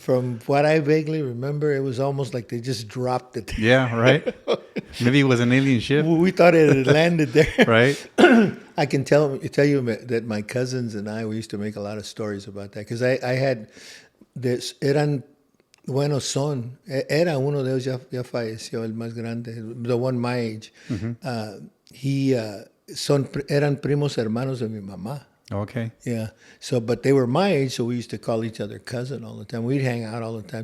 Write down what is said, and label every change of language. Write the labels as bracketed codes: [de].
[en] From what I vaguely remember, it was almost like they just dropped it. Yeah, right. Maybe it was an alien ship. We thought it had landed there. Right. I can tell you that my cousins and we used to make a lot of stories about that, because I had this. [es] Era uno de ellos ya falleció, el más grande, [en] the one my age. [es] Eran primos hermanos de mi mamá. [en] Okay. Yeah. So, but they were my age, so we used to call each other cousin all the time. We'd hang out all the time.